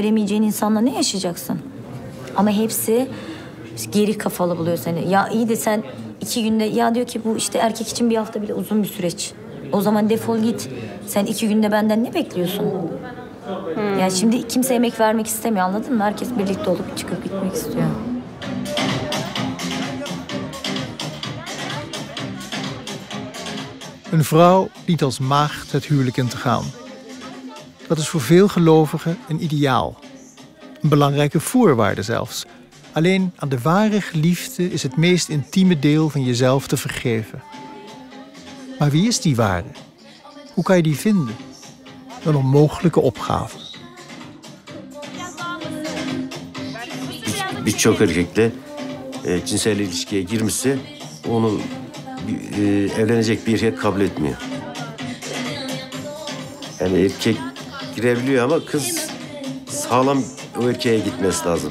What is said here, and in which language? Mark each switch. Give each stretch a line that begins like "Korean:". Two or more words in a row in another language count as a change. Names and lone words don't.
Turkish: İleriyi göremeyeceğin insanla ne yaşayacaksın? Ama hepsi geri kafalı buluyor seni. Ya iyi de sen 2 günde, ya diyor ki bu işte erkek için bir hafta bile uzun bir süreç. O zaman defol git. Sen 2 günde benden ne bekliyorsun? Yani şimdi kimse emek vermek istemiyor, anladın mı? Herkes birlikte olup çıkıp gitmek istiyor.
Dutch: Een vrouw dient als maagd het huwelijk in te gaan. Dat is voor veel gelovigen een ideaal. Een belangrijke voorwaarde zelfs. Alleen aan de ware geliefde is het meest intieme deel van jezelf te vergeven. Maar wie is die ware? Hoe kan je die vinden? Een onmogelijke opgave.
Turkish: Birçok erkekle cinsel ilişkiye girmişse onu evlenecek bir erkek kabul etmiyor. Yani erkek girebiliyor ama kız sağlam o erkeğe gitmesi lazım.